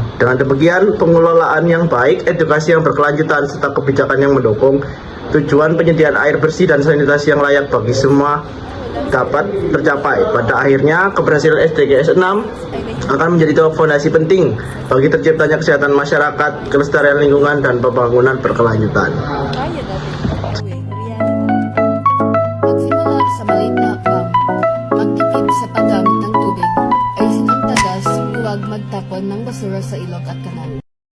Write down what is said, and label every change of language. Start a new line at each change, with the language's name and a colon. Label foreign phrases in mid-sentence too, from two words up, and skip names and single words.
Indonesian: Dengan demikian, pengelolaan yang baik, edukasi yang berkelanjutan, serta kebijakan yang mendukung tujuan penyediaan air bersih dan sanitasi yang layak bagi semua dapat tercapai. Pada akhirnya, keberhasilan SDGs 6 akan menjadi fondasi penting bagi terciptanya kesehatan masyarakat, kelestarian lingkungan, dan pembangunan berkelanjutan.
Filipino: Magsimula sa maliit na hakbang, magtipid sa paggamit ng tubig, ayusin ang tagas, huwag magtapon ng basura sa ilog at kanal.